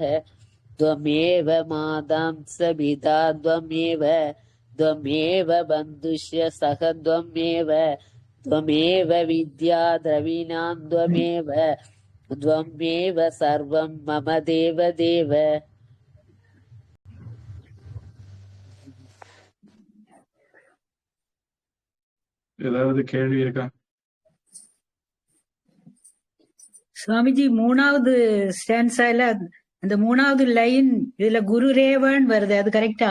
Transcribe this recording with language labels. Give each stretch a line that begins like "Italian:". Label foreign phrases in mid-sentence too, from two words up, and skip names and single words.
Sanskrit: त्वमेव मातां च पिता त्वमेव, त्वमेव बन्धुश्च सखा त्वमेव, त्वमेव विद्या द्रविणां त्वमेव, त्वमेव सर्वं मम देवदेव.
Tamil: ஏதாவது கேள்வி இருக்கா? சுவாமிஜி, மூணாவது ஸ்டான்ஸால அந்த மூணாவது லைன் இதுல குரு ரேவன் வருது, அது கரெக்டா?